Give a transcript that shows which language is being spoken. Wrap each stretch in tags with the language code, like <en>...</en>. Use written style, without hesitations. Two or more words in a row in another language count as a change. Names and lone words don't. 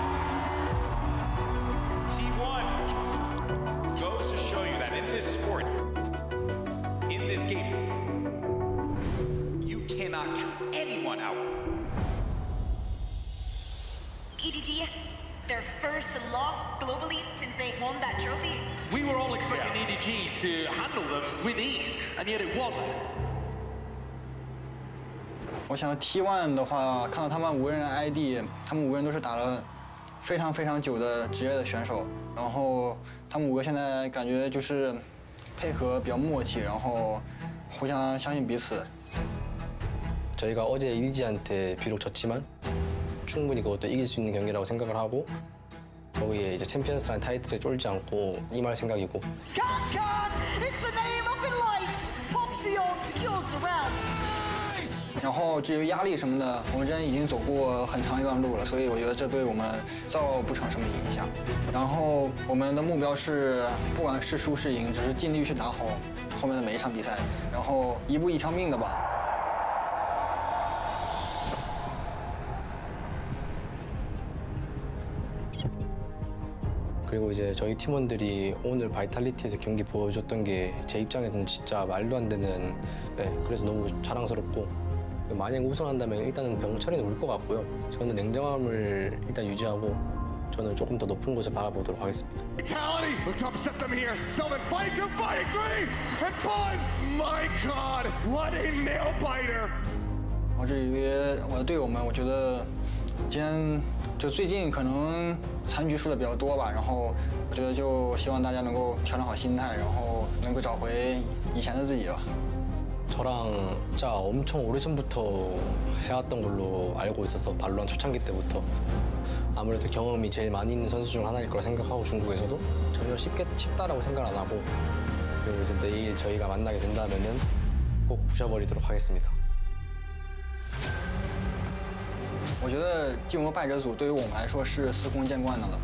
<en>T1 goes to show you that in this sport, in this game, you cannot count anyone out. EDG, their first loss globally since they won that trophy. We were all expecting EDG to handle them with ease, and yet it wasn't.</en> <zh>我想 T1 的话，看到他们5个人的 ID， 他们5个人都是打了非常久的职业的选手，然后他们5个现在感觉就是配合比较默契，然后互相相信彼此。</zh> <ko>저희가 어제 EDG한테 비록 졌지만 충분히 그것도 이길 수 있는 경기라고 생각을 하고 거기에 이제 챔피언스라는 타이틀에 쫄지 않고 임할 생각이고.</ko> <en>It's the name of the lights. Pops the old skills around.</en> <zh>然后至于压力什么的，我们之前已经走过很长一段路了，所以我觉得这对我们造不成什么影响。然后我们的目标是，不管是输是赢，只是尽力去打好后面的每一场比赛，然后一步一条命的吧。</zh> <ko>그리고 이제 저희 팀원들이 오늘 바이탈리티에서 경기 보여줬던 게 제 입장에서는 진짜 말도 안 되는, 그래서 너무 자랑스럽고 만약 우승한다면 일단은 병철이는 울 것 같고요. 저는 냉정함을 일단 유지하고 저는 조금 더 높은 곳을 바라보도록 하겠습니다.</ko> <en>Vitality looks to upset them here. Sylvan fighting 2, fighting 3, and Buzz, my God, what a nail biter!</en> <zh>至于我的队友们，我觉得今天就最近可能残局输的比较多吧，然后我觉得就希望大家能够调整好心态，然后能够找回以前的自己吧。</zh> <ko>저랑 진짜 엄청 오래전부터 해왔던 걸로 알고 있어서 발로란트 초창기 때부터 아무래도 경험이 제일 많이 있는 선수 중 하나일 거라 생각하고 중국에서도 전혀 쉽다라고 생각 안 하고 그리고 이제 내일 저희가 만나게 된다면은 꼭 부셔버리도록 하겠습니다.</ko> <zh>我觉得进入败者组对于我们来说是司空见惯的了。</zh>